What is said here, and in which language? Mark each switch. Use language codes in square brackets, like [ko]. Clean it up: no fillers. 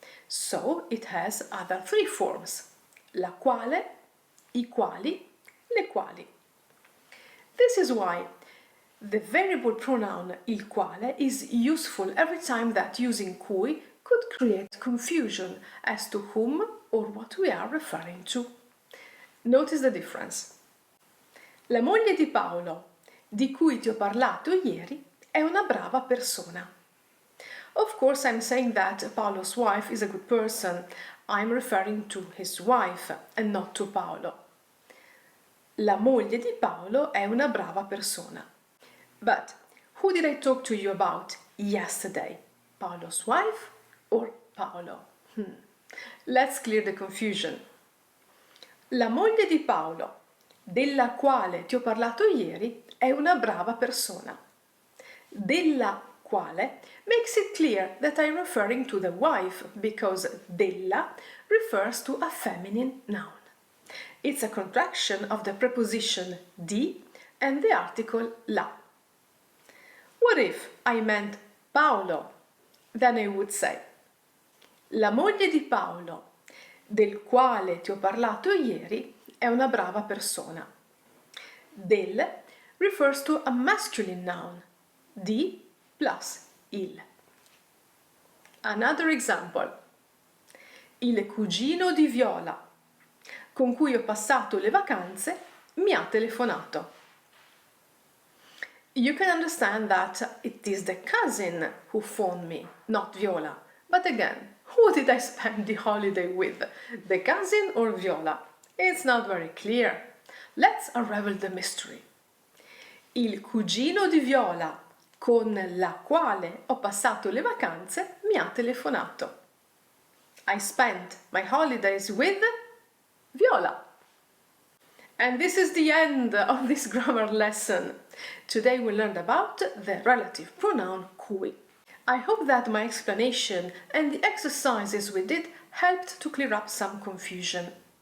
[en] So it has other three forms: la quale, i quali, le quali. This is why the variable pronoun il quale is useful every time that using cui could create confusion as to whom or what we are referring to. Notice the difference. [it] La moglie di Paolo, di cui ti ho parlato ieri, è una brava persona. [en] Of course, I'm saying that Paolo's wife is a good person. I'm referring to his wife and not to Paolo. [it] La moglie di Paolo è una brava persona. [en] But who did I talk to you about yesterday? Paolo's wife or Paolo? Let's clear the confusion. [it] La moglie di Paolo, della quale ti ho parlato ieri, è una brava persona. [en] Della quale makes it clear that I'm referring to the wife because della refers to a feminine noun. It's a contraction of the preposition di and the article la. What if I meant Paolo? Then I would say, [it] la moglie di Paolo, del quale ti ho parlato ieri, è una brava persona. [en] Del refers to a masculine noun, di plus il. Another example. [it] Il cugino di Viola, con cui ho passato le vacanze, mi ha telefonato. [en] You can understand that it is the cousin who phoned me, not Viola. But again, who did I spend the holiday with? The cousin or Viola? It's not very clear. Let's unravel the mystery. [it] Il cugino di Viola, con la quale ho passato le vacanze, mi ha telefonato. [en] I spent my holidays with Viola. And this is the end of this grammar lesson. Today we learned about the relative pronoun cui. I hope that my explanation and the exercises we did helped to clear up some confusion.